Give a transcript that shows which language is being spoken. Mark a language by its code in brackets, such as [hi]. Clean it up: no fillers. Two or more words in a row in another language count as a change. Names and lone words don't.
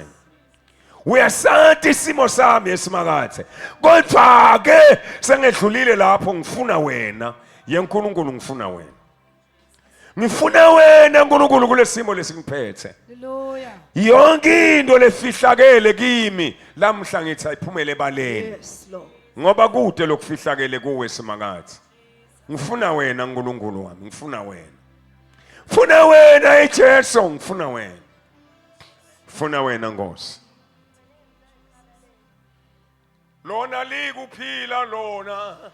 [ss] Uyasathi isimo sami esimakathe, kodwa ke sengedlulile lapho ngifuna wena yeNkulunkulu, ngifuna wena. Ngifuna wena uNkulunkulu kulesimo lesingiphethe. Hallelujah. Yonke into lefihlakele kimi lamhla ngithi ayiphumele ebaleni. [en] Yes, Lord. [ss] Ngoba kude lokufihlakele kuwe simakathe. Ngifuna wena uNkulunkulu wami, ngifuna wena. Ngifuna wena eJesu, ngifuna wena. Ngifuna wena Nkosi. Lona likuphila lona.